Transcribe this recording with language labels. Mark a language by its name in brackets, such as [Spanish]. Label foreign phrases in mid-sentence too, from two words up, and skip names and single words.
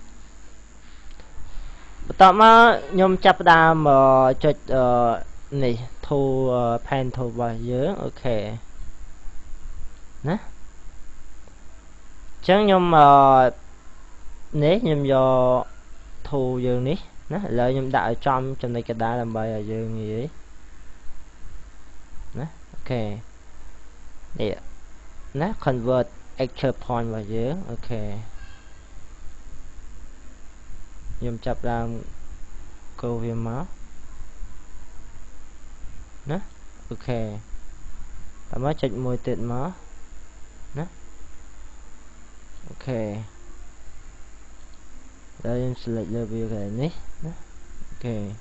[Khmer] បន្ទាប់មកខ្ញុំចាប់ផ្ដើមចុចនេះ [English] tool pen tool [Khmer] របស់យើងអូខេណាអញ្ចឹងខ្ញុំនេះខ្ញុំយក tool យើងនេះណាឥឡូវខ្ញុំដាក់ឲ្យចំចំណុចកណ្ដាលដើម្បីឲ្យយើងងាយណាអូខេនេះណា [English] convert actual point [Khmer] របស់យើងអូខេ ខ្ញុំចាប់ដើមកូសវាមកណាអូខេតើមកចុចមួយទៀតមកណាអូខេហើយខ្ញុំ select លើវាកន្លែងនេះណាអូខេ